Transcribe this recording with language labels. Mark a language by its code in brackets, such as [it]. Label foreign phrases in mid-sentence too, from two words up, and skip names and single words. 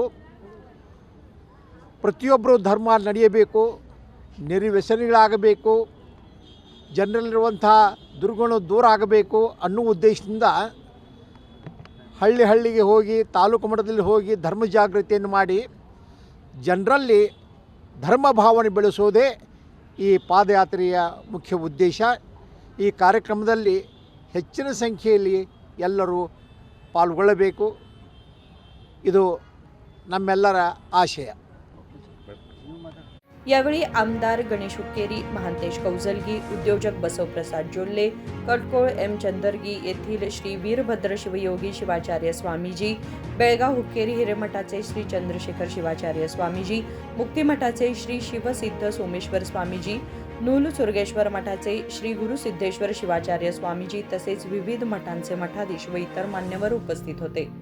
[kn] ಪ್ರತಿಯೊಬ್ಬರು ಧರ್ಮ ನಡೆಯಬೇಕು, ನಿರ್ವ್ಯಸನಿಗಳಾಗಬೇಕು, ಜನರಲ್ಲಿರುವಂಥ ದುರ್ಗುಣ ದೂರ ಆಗಬೇಕು ಅನ್ನುವ ಉದ್ದೇಶದಿಂದ ಹಳ್ಳಿಗೆ ಹೋಗಿ ತಾಲೂಕು ಮಟ್ಟದಲ್ಲಿ ಹೋಗಿ ಧರ್ಮ ಜಾಗೃತಿಯನ್ನು ಮಾಡಿ ಜನರಲ್ಲಿ ಧರ್ಮ ಭಾವನೆ ಬೆಳೆಸೋದೇ ಈ ಪಾದಯಾತ್ರೆಯ ಮುಖ್ಯ ಉದ್ದೇಶ. ಈ ಕಾರ್ಯಕ್ರಮದಲ್ಲಿ ಹೆಚ್ಚಿನ ಸಂಖ್ಯೆಯಲ್ಲಿ ಎಲ್ಲರೂ ಪಾಲ್ಗೊಳ್ಳಬೇಕು, ಇದು ನಮ್ಮೆಲ್ಲರ ಆಶಯ. [mr] यावेळी आमदार गणेश हुक्केरी, महांतेश कौजलगी, उद्योजक बसवप्रसाद जोल्ले, कटकोळ एम चंदरगी येथील श्री वीरभद्र शिवयोगी शिवाचार्य स्वामीजी, बेळगाव हुक्केरी हिरेमठाचे श्री चंद्रशेखर शिवाचार्य स्वामीजी, मुक्तिमठाचे श्री शिवसिद्ध सोमेश्वर स्वामीजी, नूल सुर्गेश्वर मठाचे श्री गुरुसिद्धेश्वर शिवाचार्य स्वामीजी तसेच विविध मठांचे मठाधीश व इतर मान्यवर उपस्थित होते.